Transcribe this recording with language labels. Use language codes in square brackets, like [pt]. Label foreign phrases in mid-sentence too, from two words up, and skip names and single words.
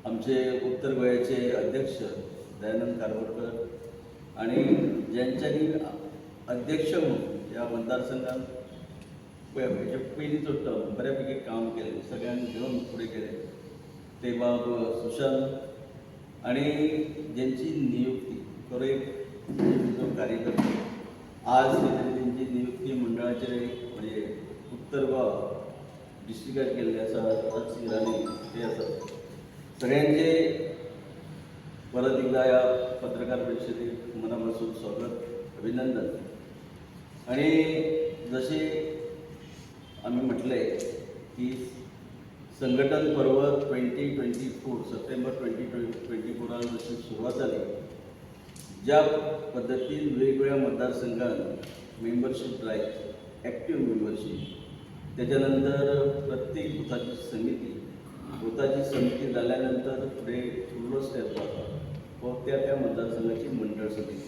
[kok] आमचे उत्तर गोंयचे अध्यक्ष दयानंद कारवडकर आणि ज्यांच्यानी अध्यक्ष म्हणून ह्या मतदारसंघात पयलींचो टर्म बऱ्यापैकी काम केलें, सगळ्यांक घेवन फुडें केलें ते बाब सुशांत आणि ज्यांची नियुक्ती खरो एक कार्यकर्ता आज त्यांची नियुक्ती मंडळाचे म्हणजे उत्तर गोवा डिस्ट्रिक्टात केल्ले आसा राजसिंग राणे ते आसात। [mr] सगळ्यांचे परत एकदा ह्या पत्रकार परिशदेक मनापासून स्वागत अभिनंदन। आणि जसे आम्ही म्हटले की संघटन पर्व 2024 सप्टेंबर 2024 जशी सुरुवात झाली, ज्या पद्धतीन वेगवेगळ्या मतदारसंघात [en] membership drive active membership [mr] त्याच्यानंतर प्रत्येक बुथाची समिती झाल्यानंतर पुढे पूर्ण स्टेप जाता व त्या मतदारसंघाची मंडळ समिती।